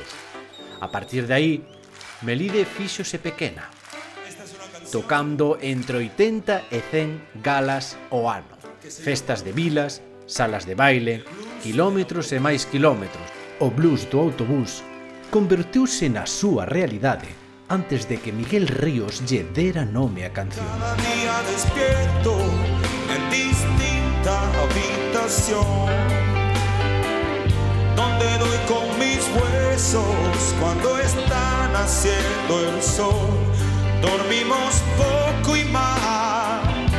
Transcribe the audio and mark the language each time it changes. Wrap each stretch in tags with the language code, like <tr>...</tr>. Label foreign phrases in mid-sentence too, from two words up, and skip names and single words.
<gl>A partir de aí, Melide fíxose pequena, tocando entre 80 e 100 galas ao ano, festas de vilas, salas de baile, quilómetros e máis quilómetros. O blues do autobús converteuse na súa realidade antes de que Miguel Ríos lle dera nome á canción.</gl> <es>Cada día despierto en distinta habitación, donde doy con mis huesos cuando está naciendo el sol. Dormimos poco y mal,</es>